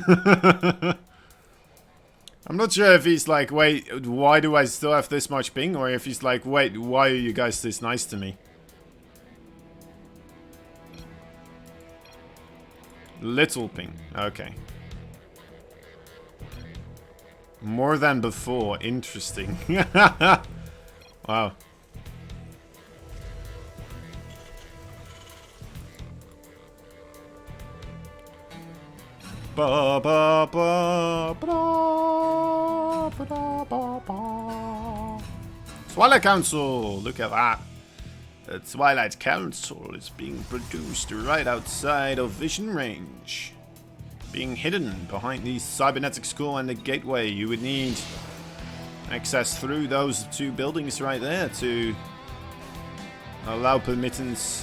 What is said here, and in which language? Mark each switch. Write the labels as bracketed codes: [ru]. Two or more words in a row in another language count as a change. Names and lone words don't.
[en] I'm not sure if he's like, wait, why do I still have this much ping? Or if he's like, wait, why are you guys this nice to me? Little ping. Okay. More than before. Interesting. Wow. Ba ba ba ba ba ba ba. Twilight Council, look at that. The Twilight Council is being produced right outside of vision range. Being hidden behind the cybernetic skull and the gateway. You would need access through those two buildings right there to Allow permittance.